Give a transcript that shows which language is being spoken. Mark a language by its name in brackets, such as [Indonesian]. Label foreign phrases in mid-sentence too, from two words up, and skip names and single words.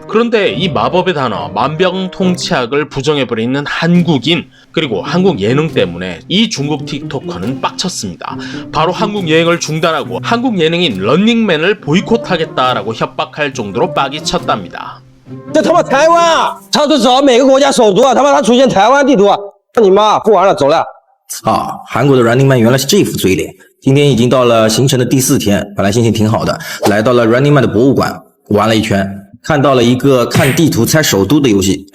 [Korean] 그런데 이 마법의 단어, 만병통치약을 부정해버리는 한국인, 그리고 한국 예능 때문에 이 중국 틱토커는 빡쳤습니다. 바로 한국 여행을 중단하고 한국 예능인 런닝맨을 보이콧하겠다라고 협박할 정도로 빡이 쳤답니다. [Chinese] 这他妈台湾啊！他都找每个国家首都啊，他妈他出现台湾地图啊！你妈不玩了，走了。操，韩国的 Running Man 原来是这副嘴脸。今天已经到了行程的第4天，本来心情挺好的，来到了 Running Man 的博物馆玩了一圈，看到了一个看地图猜首都的游戏。